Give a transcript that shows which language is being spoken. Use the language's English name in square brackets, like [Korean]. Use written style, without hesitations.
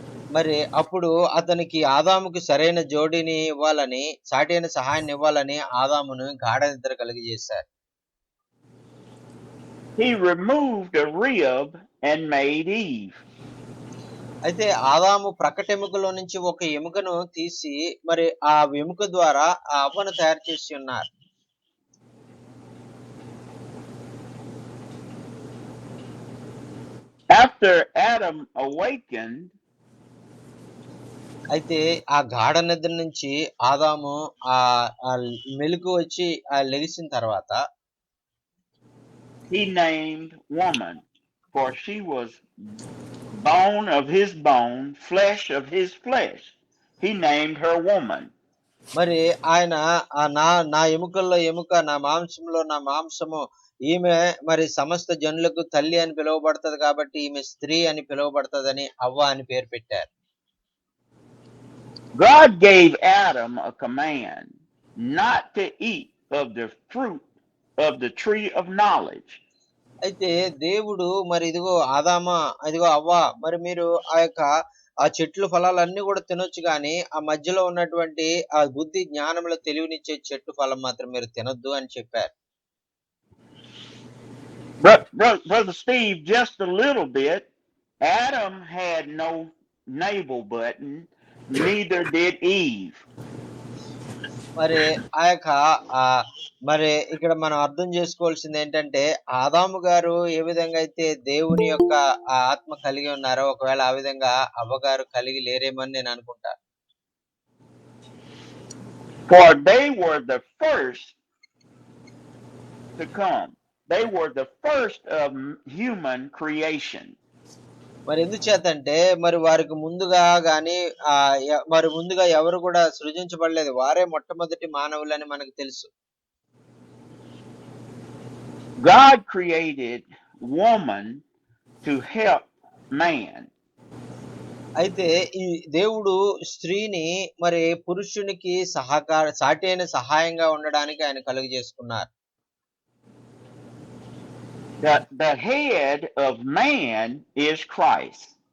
[Telugu] మరి అప్పుడు అతనికి ఆదాముకి సరైన జోడిని ఇవ్వాలని సాటి అయిన సహాయాన్ని ఇవ్వాలని ఆదామును గాఢ నిద్ర కలిగజేశారు. [English] He removed a rib and made Eve. [Telugu] అయితే ఆదాము ప్రకటెముకలో నుంచి ఒక ఎముకను తీసి మరి ఆ ఎముక ద్వారా ఆ అవ్వను తయారు చేసి ఉన్నారు. [English] After Adam awakened, [Telugu] అయితే ఆ గాఢ నిద్ర నుంచి ఆదాము ఆ మెలుకు వచ్చి లెగిసిన తర్వాత [English] he named woman, for she was bone of his bone, flesh of his flesh. He named her woman. [Telugu] మరి ఆయన నా ఎముకల్లో ఎముక నా మాంసంలో నా మాంసము ఈమె మరి సమస్త జనులకు తల్లి అని పిలువబడుతుంది కాబట్టి ఈమె స్త్రీ అని పిలువబడుతుందని అవ్వ అని పేరు పెట్టారు. [English] God gave Adam a command not to eat of the fruit of the tree of knowledge. [Telugu] అయితే దేవుడు మరి ఇదిగో అవ్వ మరి మీరు ఆ చెట్లు ఫలాలన్నీ కూడా తినొచ్చు కానీ ఆ మధ్యలో ఉన్నటువంటి ఆ బుద్ధి జ్ఞానంలో తెలివినిచ్చే చెట్టు ఫలం మాత్రం మీరు తినొద్దు అని చెప్పారు. [English] Brother Steve, just a little bit, Adam had no navel button, neither did Eve. [Telugu] మరి ఆ యొక్క ఆ మరి ఇక్కడ మనం అర్థం చేసుకోవాల్సింది ఏంటంటే ఆదాము గారు ఏ విధంగా అయితే దేవుని యొక్క ఆ ఆత్మ కలిగి ఉన్నారో ఒకవేళ ఆ విధంగా అవ్వగారు కలిగి లేరేమని నేను అనుకుంటా. [English] For they were the first to come. They were the first of human creation. [Telugu] మరి ఎందుచేతంటే మరి వారికి ముందుగా గాని మరి ముందుగా ఎవరు కూడా సృజించబడలేదు, వారే మొట్టమొదటి మానవులని మనకు తెలుసు. [English] God created woman to help man. [Telugu] అయితే ఈ దేవుడు స్త్రీని మరి పురుషునికి సాటి అయిన సహాయంగా ఉండడానికి ఆయన కలుగజేసుకున్నారు. [English] The head of man is Christ.